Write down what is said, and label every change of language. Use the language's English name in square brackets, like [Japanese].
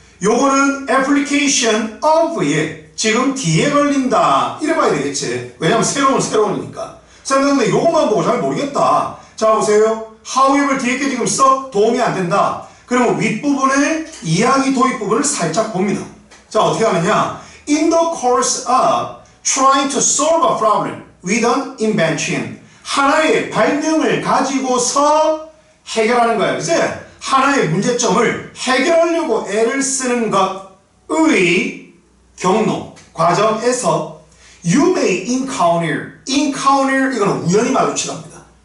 [Korean] 요거는 application of에 지금 뒤에 걸린다. 이래 봐야 되겠지. 왜냐면 새로우니까. 쌤 근데 요것만 보고 잘 모르겠다. 자, 보세요. however 뒤에 게 지금 썩 도움이 안 된다. 그러면 윗부분에 이야기 도입 부분을 살짝 봅니다. 자, 어떻게 하느냐? [English] In the course of trying to solve a problem with an invention. [Korean] 하나의 발명을 가지고서 해결하는 거예요. 그치? 하나의 문제점을 해결하려고 애를 쓰는 것의 경로, 과정에서 [English] you may encounter [Korean] 이거는 우연히 마주치랍니다.